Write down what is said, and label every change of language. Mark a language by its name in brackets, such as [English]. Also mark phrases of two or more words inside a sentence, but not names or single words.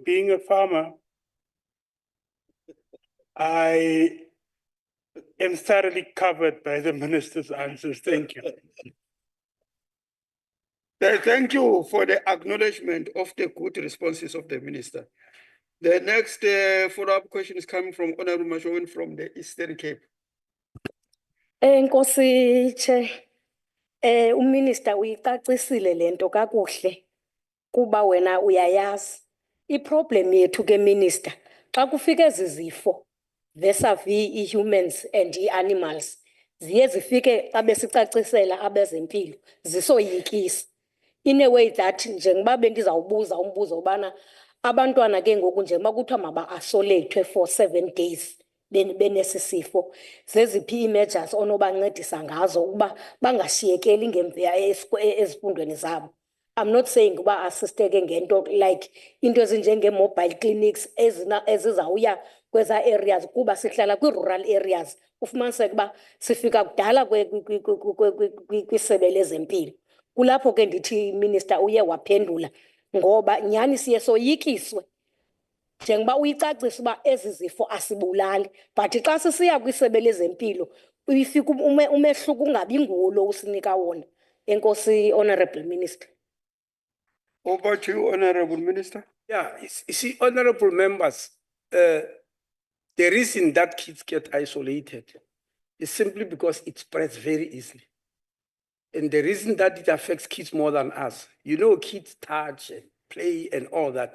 [English] Being a farmer, I am thoroughly covered by the minister's answers. Thank you. Thank you for the acknowledgement of the good responses of the minister. The next follow-up question is coming from Honorable Mashowin from the Eastern Cape. [Xhosa] Enkosi Chair, uMinister uyicacisile lento kakuhle kuba wena uyayazi. I-problem yethu ke Minister, xa kufika ezizifo vis-a-vis [English] i-humans and i-animals, [Xhosa] ziye zifike xa besicacisela abezempilo zisoyikisa. [English] In a way that [Xhosa] njengoba bendizawubuza umbuzo ubana abantwana ke ngoku njengoba kuthiwa maba-isolate [English] for 7 days [Xhosa] benesi sifo, zeziphi ii-measures onobancedisa ngazo ukuba bangashiyekeli ngemva ezifundweni zabo. [English] I'm not saying [Xhosa] uba assisteke ngento like into ezinjenge- [English] mobile clinics [Xhosa] ezizawuya kweza areas kuba sihlala kwi- [English] rural areas. [Xhosa] Ufumaniseke uba sifika kudala kwisebe lezempilo. Kulapho ke ndithi Minister uye waphendula ngoba nyhani siye soyikiswe njengoba uyicacisa uba ezi zifo asibulali, but xa sisiya kwisebe lezempilo uyifika umehluko ungabi ngulo usinika wona. Enkosi, [English] Honorable Minister. Over to you, Honorable Minister. Yeah, you see, honorable members, the reason that kids get isolated is simply because it spreads very easily. And the reason that it affects kids more than us, you know, kids touch and play and all that.